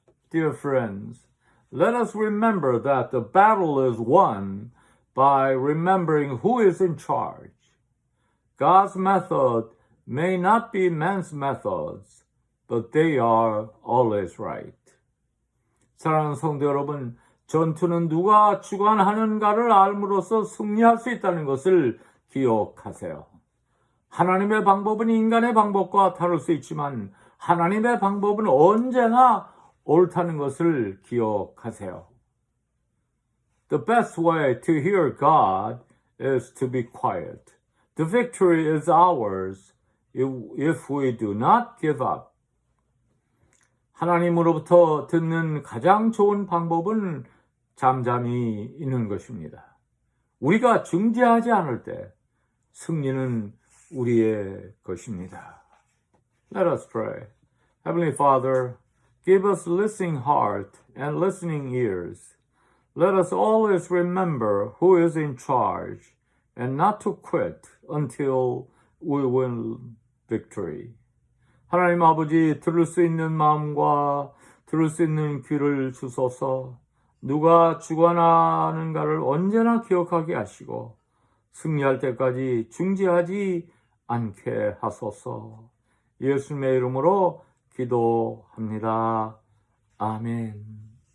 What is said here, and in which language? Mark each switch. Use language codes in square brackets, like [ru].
[en] Dear friends, let us remember that the battle is won by remembering who is in charge. God's method may not be man's methods, but they are always right. [ko] 사랑하는 성도 여러분, 전투는 누가 주관하는가를 알므로써 승리할 수 있다는 것을 기억하세요. 하나님의 방법은 인간의 방법과 다를 수 있지만 하나님의 방법은 언제나 옳다는 것을 기억하세요. [en] The best way to hear God is to be quiet. The victory is ours if we do not give up. [ko] 하나님으로부터 듣는 가장 좋은 방법은 잠잠히 있는 것입니다. 우리가 중재하지 않을 때 승리는 우리의 것입니다. [en] Let us pray. Heavenly Father, give us listening heart and listening ears. Let us always remember who is in charge and not to quit until we win victory. [ko] 하나님 아버지, 들을 수 있는 마음과 들을 수 있는 귀를 주소서. 누가 주관하는가를 언제나 기억하게 하시고 승리할 때까지 중지하지 않게 하소서. 예수님의 이름으로 기도합니다. 아멘.